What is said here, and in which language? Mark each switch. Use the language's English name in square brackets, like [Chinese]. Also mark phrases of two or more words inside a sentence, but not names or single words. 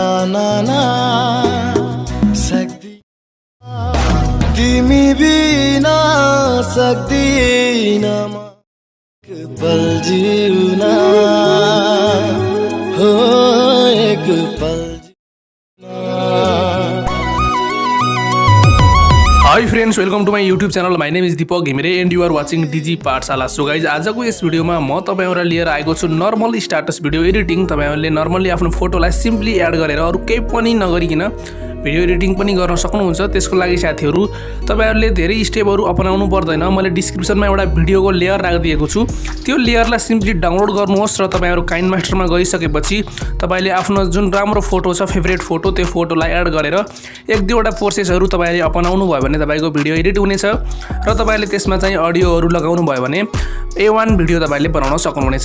[Nepali] ना सक्दिन तिमी बिना सक्दिन म एक पल जिउन हो एक पल [English] Hi friends, welcome to my YouTube channel. My name is Deepak Ghimire and you are watching DG Pathshala. So guys, [Nepali] आजको यस भिडियोमा म तपाईहरुलाई लिएर आएको छु [English] normal status video editing. [Nepali] तपाईहरुले नर्मली आफ्नो फोटोलाई सिम्पली एड गरेर अरु केही पनि नगरिकिन [English] video editing [Nepali] पनि गर्न सक्नुहुन्छ। त्यसको लागि साथीहरु तपाईहरुले धेरै स्टेपहरु अपनाउनु पर्दैन। मैले डिस्क्रिप्सनमा एउटा भिडियोको लेयर राखिदिएको छु। त्यो लेयरलाई सिम्पली डाउनलोड गर्नुहोस् र तपाईहरु काइनमास्टरमा गइसकेपछि तपाईले आफ्नो जुन राम्रो फोटो छ, [English] favourite photo, [Nepali] त्यो फोटोलाई एड गरेर एक दुईवटा प्रोसेसहरु तपाईले अपनाउनु भयो भने तपाईको [English] video edit [Nepali] हुनेछ र तपाईले त्यसमा चाहिँ अडियोहरु लगाउनु भयो भने A1 भिडियो तपाईले बनाउन सक्नुहुनेछ।